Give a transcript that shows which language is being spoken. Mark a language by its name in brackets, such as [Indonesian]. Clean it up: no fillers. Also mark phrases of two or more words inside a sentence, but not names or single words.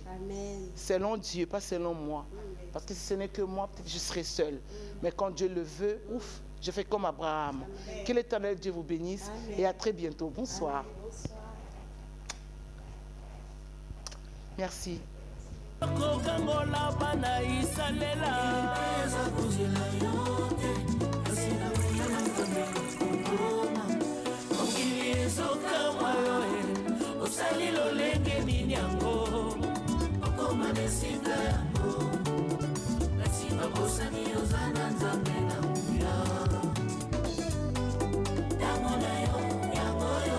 [French] Amen. Selon Dieu, pas selon moi. Parce que si ce n'est que moi, peut-être je serai seule. Mais quand Dieu le veut, ouf, je fais comme Abraham. Amen. Que l'Éternel Dieu vous bénisse. Amen. Et à très bientôt. Bonsoir. Amen. Bonsoir. Merci. [Lingala] kokangola bana isalela eza kozela yo te kasi na mwana nzambe kokoma mokili ezokamwa yo osali lolenge nini yango okoma na esika yango kasi babosani oza na nzambe na nguya ntango na yo yango yo